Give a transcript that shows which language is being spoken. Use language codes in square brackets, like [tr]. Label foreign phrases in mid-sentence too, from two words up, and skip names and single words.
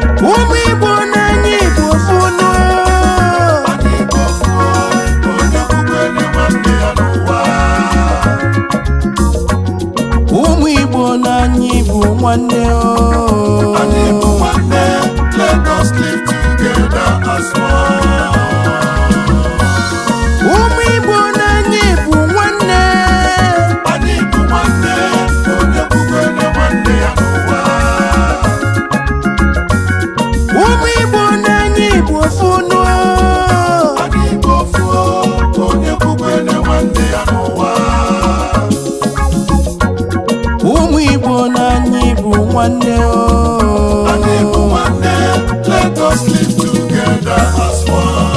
[ig] Ụmụ Igbo na anyị bụ ofu nụ. Anyị bụ ofu, onye kwube na nwanne ya n'ụwa. Ụmụ Igbo na anyị bụ nwanne o. Anyị bụ nwanne, [en] let us live together as one. [ig] Ụmụ Igbo na anyị bụ nwanne. Anyị bụ nwanne, onye kwube na nwanne ya n'ụwa. Ụmụ Igbo na anyị bụ ofu nụ. Anyị bụ ofu, onye kwube na nwanne ya n'ụwa. Ụmụ Igbo na anyị bụ nwanne o. Anyị bụ nwanne, [en] let us live together as one.